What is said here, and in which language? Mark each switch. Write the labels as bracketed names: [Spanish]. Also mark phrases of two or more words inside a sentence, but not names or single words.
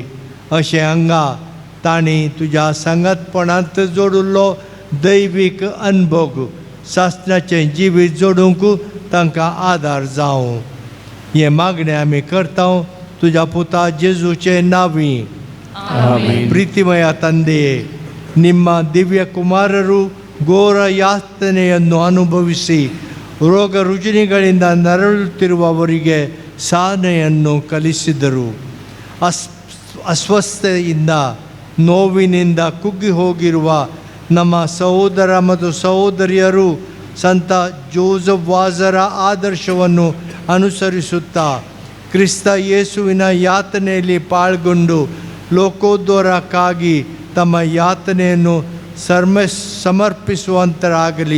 [Konkani] अशें हांगा तांणी तुज्या सांगतपणांत जोडिल्लो दैवीक अनुभव शास्त्राचें जिवीत जोडूंक तांकां आदार जावं. हे मागणें आमी करता तुज्या पुता जेजूचे नांवी. [Kannada] ಪ್ರೀತಿಮಯ ತಂದೆಯೇ, ನಿಮ್ಮ ದಿವ್ಯ ಕುಮಾರರು ಘೋರ ಯಾತನೆಯನ್ನು ಅನುಭವಿಸಿ ರೋಗ ರುಜಿನಗಳಿಂದ ನರಳುತ್ತಿರುವವರಿಗೆ ಸಾಧನೆಯನ್ನು ಕಲಿಸಿದರು. ಅಸ್ವಸ್ಥತೆಯಿಂದ ನೋವಿನಿಂದ ಕುಗ್ಗಿ ಹೋಗಿರುವ ನಮ್ಮ ಸಹೋದರ ಮತ್ತು ಸಹೋದರಿಯರು ಸಂತ ಜೋಸೆಫ್ ವಾಜರ ಆದರ್ಶವನ್ನು ಅನುಸರಿಸುತ್ತಾ ಕ್ರಿಸ್ತ ಯೇಸುವಿನ ಯಾತನೆಯಲ್ಲಿ ಪಾಲ್ಗೊಂಡು ಲೋಕೋದ್ಧಾರಕ್ಕಾಗಿ ತಮ್ಮ ಯಾತನೆಯನ್ನು ಸಮರ್ಪಿಸುವಂತರಾಗಲಿ.